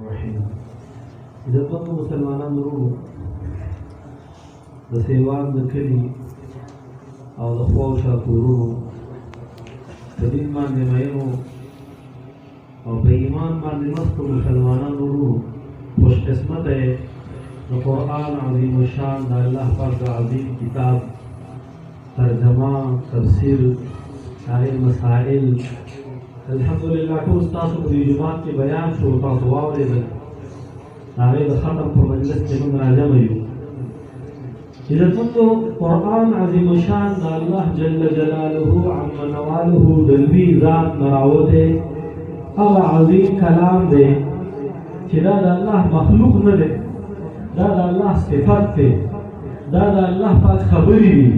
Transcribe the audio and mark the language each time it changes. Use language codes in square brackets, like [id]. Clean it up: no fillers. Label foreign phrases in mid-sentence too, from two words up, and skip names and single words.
[ps] الرحيم. عزتمند مسلمانان ورونو د سیوان د کلي او د خوا او شا کورونو په دین باندې مینو او په ایمان باندې مستو مسلمانان ورونو [ur] خوش قسمت ہے [ps] د قرآن عظیم الشان د الله پاک د عظیم کتاب ترجمه تفسیر [ur] سارے مسائل [ps] الحمدللہ ټول تاسو په دې جماعت کې بیان شو تاسو واورېدل هغه د ختم په مجلس کې موږ راجمع یو عزتمندو قرآن عظیم الشان د الله [ar] جل جلاله عم نواله [ps] د لوی ذات نراوته هغه عظیم کلام دی چې دا د الله مخلوق نه دی دا د الله صفت دی دا د الله پاک خبرې دي